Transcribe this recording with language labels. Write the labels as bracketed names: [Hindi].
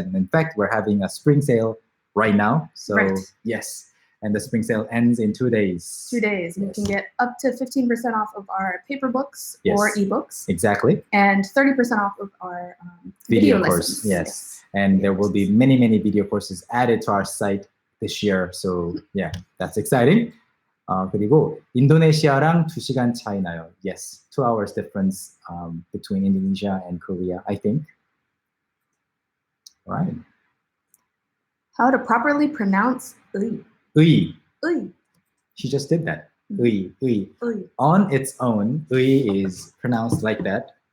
[English] And in fact, we're having a spring sale right now. So yes, and the spring sale ends in 2 days. 2 days. Yes. You can get up to 15% off of our paper books or ebooks. Exactly. And 30% off of our video course. Yes. And there will be many, many video courses added to our site this year. So yeah, that's exciting. [Korean] 그리고 인도네시아랑 2시간 차이 나요. [English] Yes, 2 hours difference between Indonesia and Korea, I think. Right. How to properly pronounce 의. [Korean] 의. 의. [English] She just did that. 의. On its own, 의 is pronounced like that.